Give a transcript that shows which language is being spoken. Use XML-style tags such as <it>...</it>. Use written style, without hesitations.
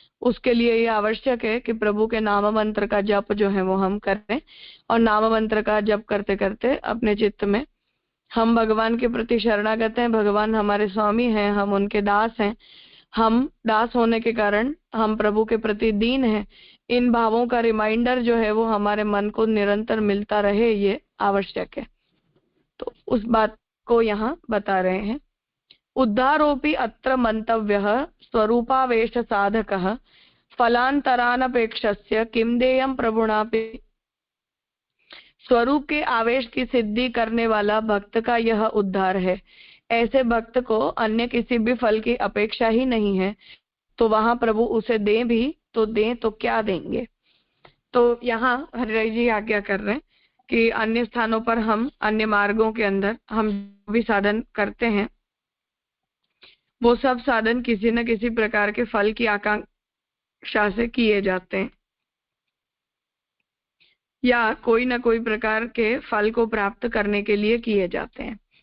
<hi>उसके लिए ये आवश्यक है कि प्रभु के नाम मंत्र का जप जो है वो हम करें, और नाम मंत्र का जप करते करते अपने चित्त में हम भगवान के प्रति शरणागत हैं, भगवान हमारे स्वामी हैं, हम उनके दास हैं, हम दास होने के कारण हम प्रभु के प्रति दीन हैं, इन भावों का रिमाइंडर जो है वो हमारे मन को निरंतर मिलता रहे, ये आवश्यक है। तो उस बात को यहाँ बता रहे हैं।</hi> <sa>उद्धारोपि अत्र मंतव्यः स्वरूपावेश साधकः फलांतरानपेक्षस्य किम देयं प्रभुणापि।</sa> <hi>स्वरूप के आवेश की सिद्धि करने वाला भक्त का यह उद्धार है। ऐसे भक्त को अन्य किसी भी फल की अपेक्षा ही नहीं है, तो वहां प्रभु उसे दें भी तो दें तो क्या देंगे। तो यहाँ हरिराय जी आज्ञा कर रहे हैं कि अन्य स्थानों पर हम अन्य मार्गों के अंदर हम भी साधन करते हैं, वो सब साधन किसी न किसी प्रकार के फल की आकांक्षा से किए जाते हैं, या कोई न कोई प्रकार के फल को प्राप्त करने के लिए किए जाते हैं।</hi>